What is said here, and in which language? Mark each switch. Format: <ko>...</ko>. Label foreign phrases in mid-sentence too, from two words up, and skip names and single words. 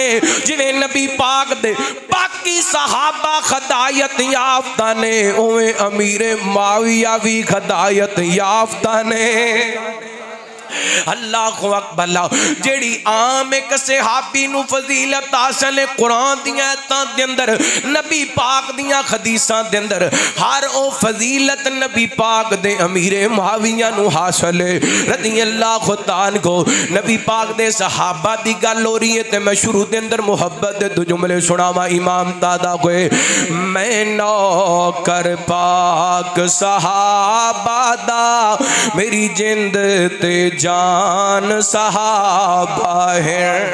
<pa>جیویں نبی پاک دے باقی صحابہ ہدایت یافتہ نے، اوویں امیر معاویہ بھی ہدایت یافتہ نے.</pa> <ar>الله أكبر.</ar> <pa>جیہڑی عام ایک صحابی نوں فضیلت حاصل ہے قرآن دی آیتاں دے اندر، نبی پاک دیاں حدیثاں دے اندر، ہر او فضیلت نبی پاک دے امیرِ معاویہ نوں حاصل ہے</pa> <ar>رضي الله تعالى</ar> <pa>को। نبی پاک دے صحابہ دی گل ہو رہی ہے تے میں شروع دے اندر محبت دے دو جملے سناواں امام دادا کوئے. میں نوکر پاک صحابہ دا، میری جند تے جان صحابہ ہے.</pa>